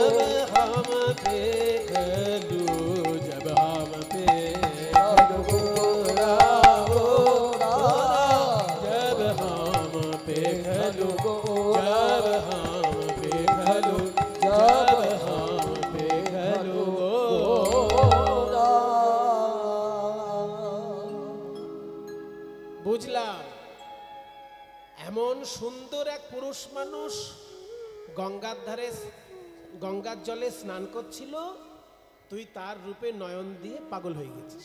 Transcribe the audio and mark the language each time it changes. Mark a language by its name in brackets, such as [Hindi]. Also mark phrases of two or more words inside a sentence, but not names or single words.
[Bhojpuri] देखलू, जब हम गोरा गोरा, जब हम देखलू, गोरा, जब हम देखलू, जब हम देखलू गोरा। [Bangla] বুঝলাম এমন সুন্দর এক পুরুষ মানুষ গঙ্গার ধারে গঙ্গার জলে স্নান করছিল, তুই তার রূপে নয়ন দিয়ে পাগল হয়ে গেছিস।